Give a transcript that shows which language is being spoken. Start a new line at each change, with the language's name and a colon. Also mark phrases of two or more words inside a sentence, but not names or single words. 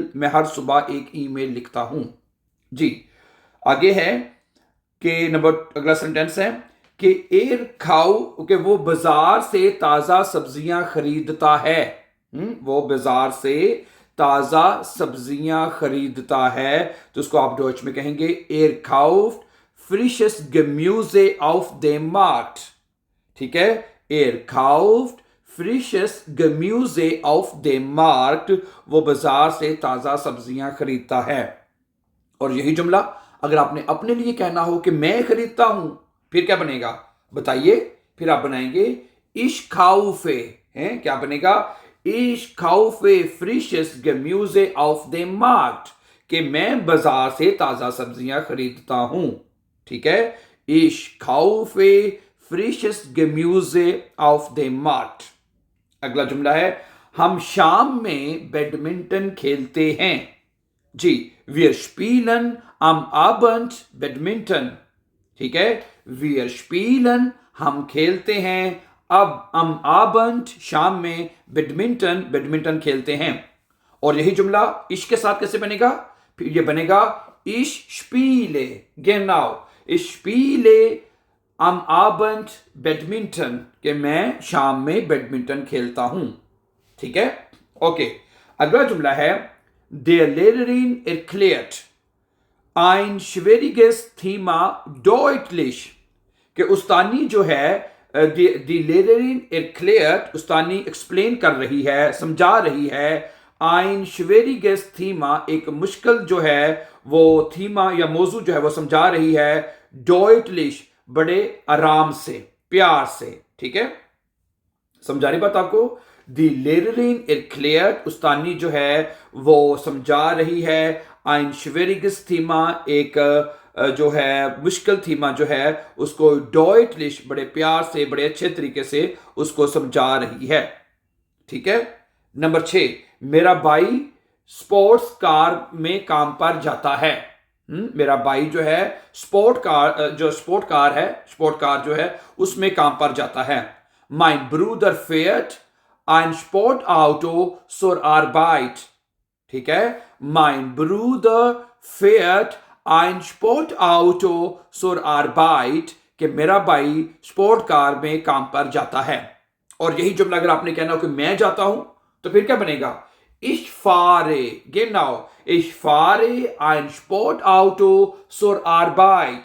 Hindi: मैं हर सुबह एक ईमेल लिखता हूं। जी, आगे है कि अगला सेंटेंस है कि एर खाओ कि वो बाजार से ताजा सब्जियां खरीदता है। वो बाजार से ताजा सब्जियां खरीदता है, तो उसको आप डॉइच में कहेंगे
German: er kauft frisches Gemüse auf dem Markt.
Hindi: ठीक है,
German: er kauft frisches Gemüse auf dem Markt.
Hindi: वो बाजार से ताजा सब्जियां खरीदता है। और यही जुमला अगर आपने अपने लिए कहना हो कि मैं खरीदता हूं, फिर क्या बनेगा बताइए? फिर आप बनाएंगे
German: ich kaufe।
Hindi: हैं, क्या बनेगा?
German: ich kaufe frisches Gemüse auf dem Markt।
Hindi: कि मैं बाजार से ताजा सब्जियां खरीदता हूं। ठीक है,
German: ich kaufe frisches Gemüse auf dem Markt।
Hindi: अगला जुमला है हम शाम में बैडमिंटन खेलते हैं। जी,
German: wir spielen am Abend Badminton।
Hindi: ठीक है,
German: wir spielen
Hindi: हम खेलते हैं, अब
German: am Abend
Hindi: शाम में, बैडमिंटन बैडमिंटन खेलते हैं। और यही जुमला इश के साथ कैसे बनेगा? फिर ये बनेगा
German: ich spiele, genau, ich spiele am Abend Badminton।
Hindi: कि मैं शाम में बैडमिंटन खेलता हूं। ठीक है, ओके। अगला जुमला है
German: Der Lehrerin erklärt ein schwieriges Thema deutlich।
Hindi: कि उस्तानी जो है,
German: die Lehrerin erklärt,
Hindi: उस्तानी एक्सप्लेन कर रही है, समझा रही है।
German: ein schwieriges Thema,
Hindi: एक मुश्किल जो है वो थीमा या मौजू जो है वो समझा रही है। deutlich, बड़े आराम से, प्यार से। ठीक है, समझा रही बात आपको?
German: die Lehrerin erklärt,
Hindi: उस्तानी जो है वो समझा रही है।
German: ein schwieriges Thema,
Hindi: एक जो है मुश्किल थीमा जो है उसको deutlich, बड़े प्यार से, बड़े अच्छे तरीके से उसको समझा रही है। ठीक है, नंबर 6, मेरा भाई स्पोर्ट्स कार में काम पर जाता है। मेरा भाई जो है स्पोर्ट कार जो है उसमें काम पर जाता है।
German: Mein Bruder fährt ein Sportauto zur Arbeit।
Hindi: ठीक है,
German: mein Bruder fährt ein Sportauto zur Arbeit।
Hindi: कि मेरा भाई स्पोर्ट कार में काम पर जाता है। और यही जुमला अगर आपने कहना हो कि मैं जाता हूं, तो फिर क्या बनेगा?
German: Ich fahre, genau, ich fahre ein Sportauto zur Arbeit।